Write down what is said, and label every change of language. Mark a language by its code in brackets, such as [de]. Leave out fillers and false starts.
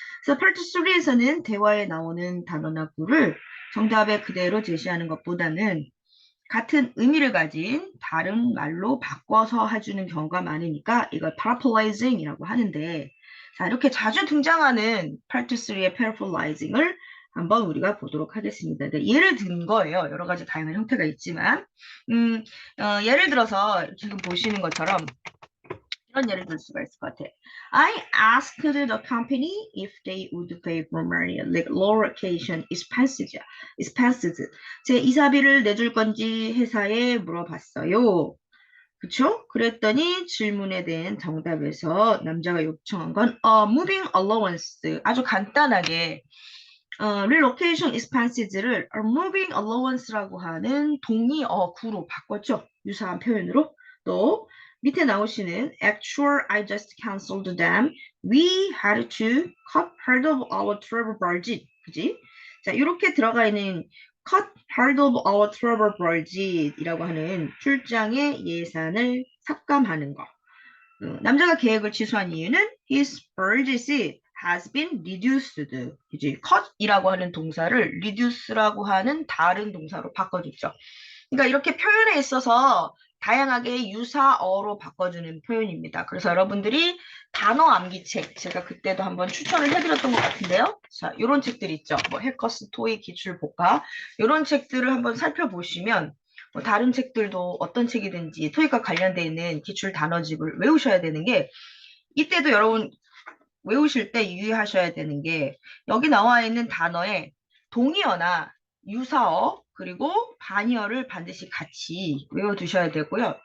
[ko] 그래서 파트 3에서는 대화에 나오는 단어나 구를 정답에 그대로 제시하는 것보다는 같은 의미를 가진 다른 말로 바꿔서 해주는 경우가 많으니까 이걸 paraphrasing이라고 하는데 자, 이렇게 자주 등장하는 파트 3의 paraphrasing을 한번 우리가 보도록 하겠습니다. 네, 예를 든 거예요. 여러 가지 다양한 형태가 있지만 예를 들어서 지금 보시는 것처럼 이런 예를 들 수가 있을 것 같아요. [en] I asked the company if they would pay for my relocation expenses. [ko] 제 이사비를 내줄 건지 회사에 물어봤어요. 그쵸? 그랬더니 질문에 대한 정답에서 남자가 요청한 건 moving allowance. 아주 간단하게 relocation expenses를 moving allowance라고 하는 동의어구로 바꿨죠. 유사한 표현으로. 또 밑에 나오시는 [en] actual I just canceled them. We had to cut part of our travel budget. [ko] 그지? 자, 이렇게 들어가 있는 [en] cut part of our travel budget [ko] 이라고 하는 출장의 예산을 삭감하는 거. 남자가 계획을 취소한 이유는 [en] his urgency has been reduced. [ko] 이제 cut이라고 하는 동사를 reduce라고 하는 다른 동사로 바꿔줬죠. 그러니까 이렇게 표현에 있어서 다양하게 유사어로 바꿔주는 표현입니다. 그래서 여러분들이 단어 암기책, 제가 그때도 한번 추천을 해드렸던 것 같은데요. 자, 이런 책들 있죠. 뭐 해커스, 토익, 기출, 복화 이런 책들을 한번 살펴보시면 뭐 다른 책들도 어떤 책이든지 토익과 관련되어 있는 기출 단어집을 외우셔야 되는 게 이때도 여러분 외우실 때 유의하셔야 되는 게 여기 나와 있는 단어에 동의어나 유사어 그리고 반의어를 반드시 같이 외워두셔야 되고요.